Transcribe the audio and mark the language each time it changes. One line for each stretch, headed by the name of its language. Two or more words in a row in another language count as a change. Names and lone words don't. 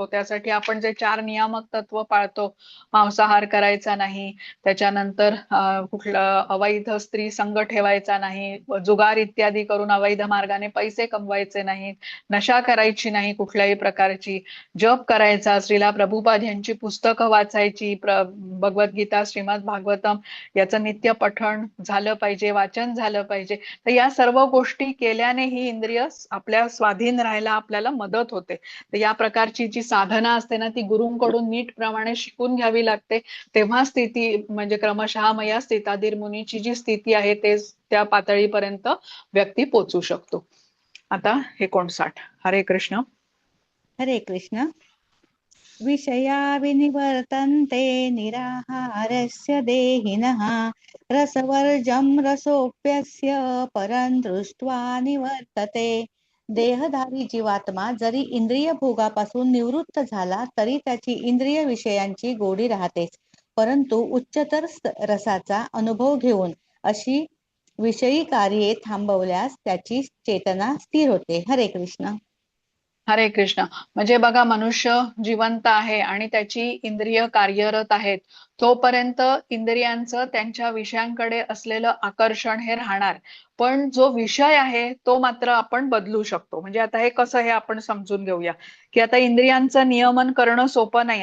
Marathi: त्यासाठी आपण जे 4 नियामक तत्व पाळतो, मांसाहार करायचा नाही, त्याच्यानंतर कुठलं अवैध स्त्री संग ठेवायचा नाही, जुगार इत्यादी करून अवैध मार्गाने पैसे कमवायचे नाहीत, नशा करायची नाही कुठल्याही प्रकारची, जप करायचा, श्रीला प्रभुपाद यांची पुस्तकं वाचायची, भगवद्गीता, श्रीमद भागवतम याचं नित्य पठण झालं पाहिजे, वाचन झालं पाहिजे. तर या सर्व गोष्टी केल्याने ही इंद्रिय आपल्या स्वाधीन राहायला आपल्याला मदत होते. तर या प्रकारची जी साधना असते ना ती गुरूंकडून नीट प्रमाणे शिकून घ्यावी लागते. तेव्हा स्थिती म्हणजे क्रमशः मया स्थिताधीर मुनीची जी स्थिती आहे ते त्या पातळीपर्यंत व्यक्ती पोचू शकतो. आता 59. हरे कृष्ण. हरे कृष्ण.
Sanskrit: विषया विनिवर्तन्ते निराहारस्य देहिनः रसवर्जं रसोऽप्यस्य परं दृष्ट्वा निवर्तते.
Marathi: देहधारी जीवात्मा जरी इंद्रिय भोगापासून निवृत्त झाला तरी त्याची इंद्रिय विषयांची गोडी राहतेच, परंतु उच्चतर रसाचा अनुभव घेऊन अशी विषयी कार्ये थांबवल्यास त्याची चेतना स्थिर होते. हरे कृष्ण. हरे कृष्ण. म्हणजे बघा, मनुष्य जिवंत आहे आणि त्याची इंद्रिय कार्यरत आहेत, तोपर्यंत इंद्रियांचं त्यांच्या विषयांकडे असलेलं आकर्षण हे राहणार. पण जो विषय आहे तो मात्र आपण बदलू शकतो. म्हणजे आता हे कसं, हे आपण समजून घेऊया. की आता इंद्रियांचं नियमन करणं सोपं नाही.